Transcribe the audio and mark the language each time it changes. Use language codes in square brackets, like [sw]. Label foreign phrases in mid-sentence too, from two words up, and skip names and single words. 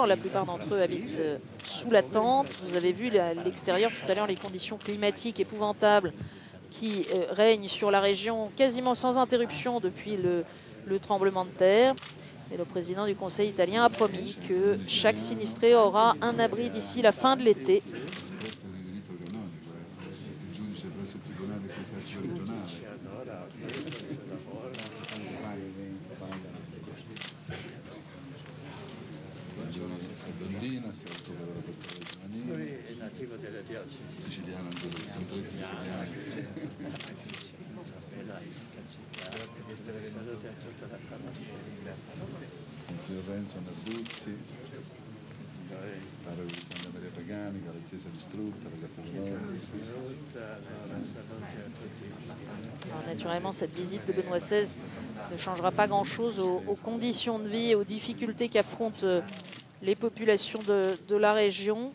[fr] La plupart d'entre eux habitent sous la tente. Vous avez vu à l'extérieur tout à l'heure les conditions climatiques épouvantables qui règnent sur la région quasiment sans interruption depuis le tremblement de terre. Et le président du Conseil italien a promis que chaque sinistré aura un abri d'ici la fin de l'été. [it] Lui è nativo della diocesi Siciliano, sono tre siciliani. Grazie di essere venuti a tutta la famiglia. Il signor Renzo Narduzzi, parroco di Santa Maria Paganica, la chiesa distrutta, la cattedrale. [fr] Alors, naturellement, cette visite de Benoît XVI ne changera pas grand-chose aux conditions de vie et aux difficultés qu'affrontent les populations de la région.